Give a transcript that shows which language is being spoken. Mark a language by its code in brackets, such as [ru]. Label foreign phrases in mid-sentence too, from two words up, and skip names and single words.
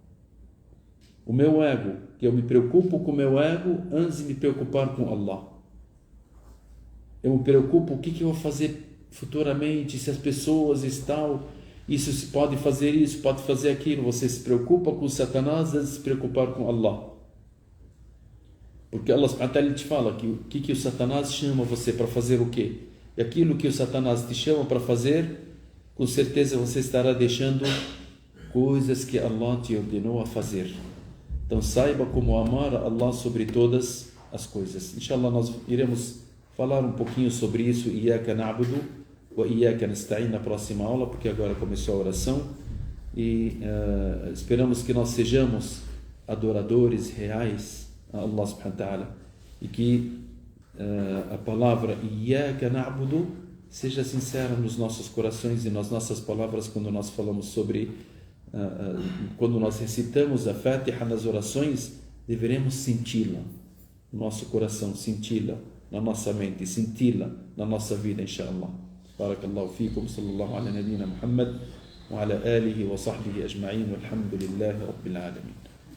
[pt] O meu ego, que eu me preocupo com o meu ego antes de me preocupar com Allah. Eu me preocupo o que eu vou fazer futuramente, se as pessoas estão, isso se pode fazer isso, pode fazer aquilo. Você se preocupa com o Satanás antes de se preocupar com Allah. Porque [ar] الله سبحانه وتعالى [pt] te fala que o Satanás chama você para fazer o quê? E aquilo que o Satanás te chama para fazer, com certeza você estará deixando coisas que Allah te ordenou a fazer. Então saiba como amar a Allah sobre todas as coisas. Inshallah, nós iremos falar um pouquinho sobre isso, [ar] إياك نعبد وإياك نستعين, [pt] na próxima aula, porque agora começou a oração. E esperamos que nós sejamos adoradores reais a [ar] الله سبحانه وتعالى, [pt] e que a palavra [ar] إياك نعبد [pt] seja sincera nos nossos corações e nas nossas palavras quando nós falamos sobre quando nós recitamos a Fatiha nas orações. Deveremos senti-la no nosso coração, senti-la na nossa mente, senti-la na nossa vida, inshallah. [ar] بارك الله فيكم، صلى الله على نبينا محمد وعلى آله وصحبه أجمعين، والحمد لله رب العالمين.